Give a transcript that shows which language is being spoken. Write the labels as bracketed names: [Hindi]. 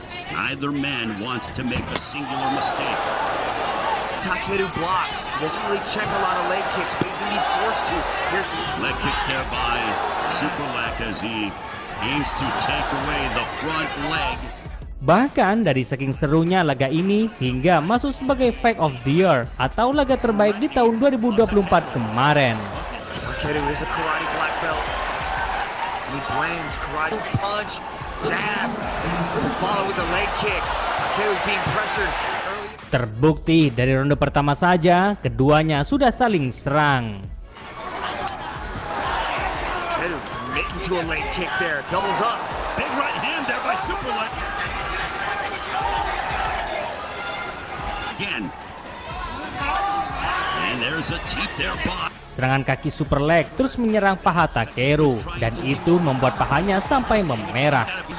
[English] Neither man wants to make a singular mistake. Takeru blocks. He doesn't really check a lot of leg kicks, but he's going to be forced to. Leg kicks there by Super Leg as he aims to take away the front leg. [Indonesian] Bahkan dari saking serunya laga ini hingga masuk sebagai Fight of the Year atau laga terbaik di tahun 2024 kemarin. [English] Takeru is a karate black belt. He blends karate punch, jab, to follow with a leg kick. Takeru is being pressured early. [Indonesian] Terbukti dari ronde pertama saja keduanya sudah saling serang. [English] Takeru committing to a leg kick there, doubles up. Big right hand there by Super Leg. Again. And there's a teep there by. [Indonesian] Serangan kaki Super Leg terus menyerang paha Takeru dan itu membuat pahanya sampai memerah.